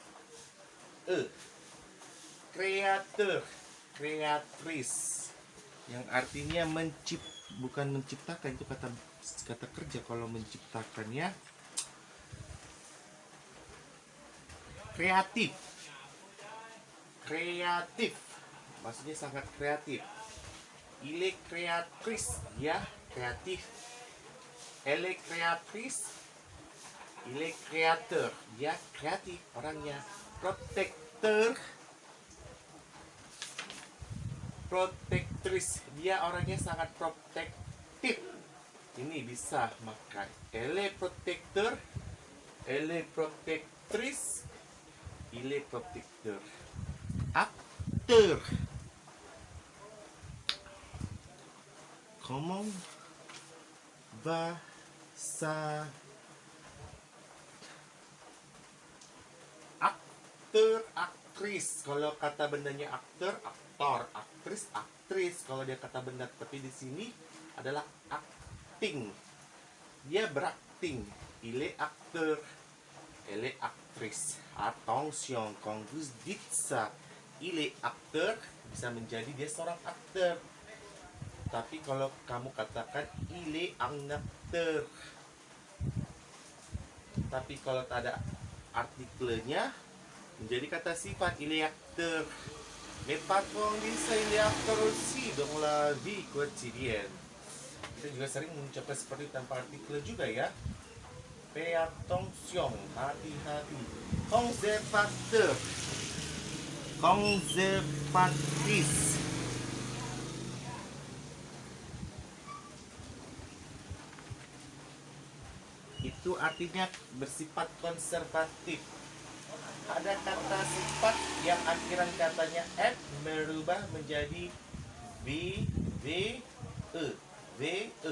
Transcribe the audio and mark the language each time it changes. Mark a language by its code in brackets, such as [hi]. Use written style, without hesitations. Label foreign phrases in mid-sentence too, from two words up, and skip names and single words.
[id] Kreator, kreatris, yang artinya bukan menciptakan, itu kata kerja. Kalau menciptakan ya kreatif. Kreatif maksudnya sangat kreatif. [fr] Il est créatrice, [id] ya, kreatif. [fr] Elle est créatrice, il est créateur, [id] ya, kreatif orangnya. [fr] Protecteur, protectrice, [id] dia orangnya sangat protektif. Ini bisa makan. [fr] Elle est protecteur, elle est protectrice, il est protecteur. Acteur. Comment va ça? [id] Aktor, aktris. Kalau kata bendanya aktor, aktor, aktris, aktris. Kalau dia kata benda, tapi di sini adalah acting. Dia berakting. [fr] Il est acteur, elle est actrice. Attention, quand vous dites ça, il est acteur, [id] bisa menjadi dia seorang aktor. Tapi kalau kamu katakan [fr] il est un acteur, [id] tapi kalau tak ada artikelnya menjadi kata sifat, [fr] il est acteur. Mais patron dit ça, il est acteur aussi dans la vie quotidienne. [id] Kita juga sering mengucapkan seperti tanpa artikel juga ya. [fr] Fais attention, hati-hati. Conservateur, conservatrice. [id] Itu artinya bersifat konservatif. ada kata sifat yang akhiran katanya at merubah menjadi v, v, e, v, e.